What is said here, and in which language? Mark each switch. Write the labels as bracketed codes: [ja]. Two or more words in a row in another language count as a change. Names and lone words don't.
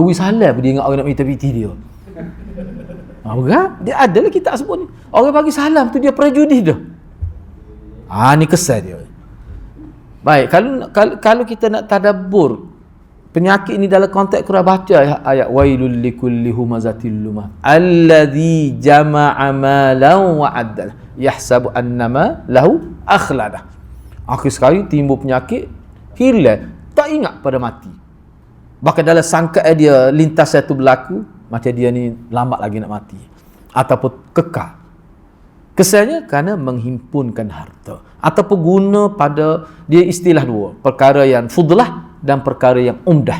[ms] Salah dia ingat orang nak minta piti dia. Berat? Dia ada lah kita sebut ni. Orang bagi salam tu dia prejudis dah. Ni kesan dia. Baik, kalau kita nak tadabbur penyakit ini dalam konteks Quran, baca ayat [ar] ويل لكل همزة لمزة الذي جمع مالا وعدده يحسب أن ماله أخلده. [ms] Akhir sekali timbul penyakit, hilang, tak ingat pada mati. Bahkan dalam sangka dia lintas satu berlaku, macam dia ni lambat lagi nak mati ataupun kekal. Kesannya kerana menghimpunkan harta ataupun guna pada dia istilah dua, perkara yang fudlah dan perkara yang umdah.